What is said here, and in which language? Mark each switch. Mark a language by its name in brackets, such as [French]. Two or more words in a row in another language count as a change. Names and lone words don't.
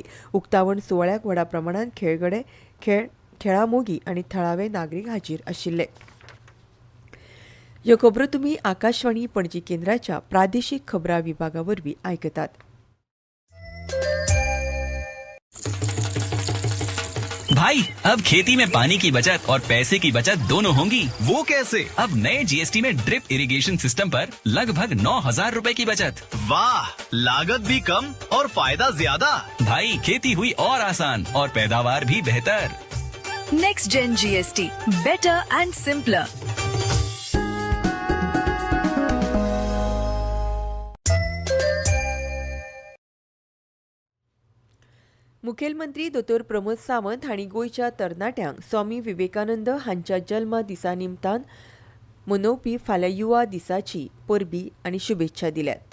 [Konkani] उक्तावण सुवाळ्याक व्हडा प्रमाणांत खेळगडे, खेळा मोगी आनी थळावे नागरीक हाजीर आशिल्ले. ह्यो खबरो तुमी आकाशवाणी पणजी केंद्राच्या प्रादेशीक खबरां विभागा वरवीं आयकतात. [Hindi] भाई अब खेती में पानी की बचत और पैसे की बचत दोनों होंगी। वो कैसे? अब नए जीएसटी में [English] drip irrigation system [Hindi] पर लगभग 9,000 रूपए की बचत। वाह, लागत भी कम और फायदा ज्यादा। भाई खेती हुई और आसान और पैदावार भी बेहतर। [English] Next Gen GST, better and simpler. [Konkani] मुखेलमंत्री दोतोर प्रमोद सावंत हांणी गोंयच्या तरणाट्यांक स्वामी विवेकानंद हांच्या जल्म दिसा निमतान मनोवपी फाल्यां युवा दिसाची परबी आनी शुभेच्छा दिल्यात.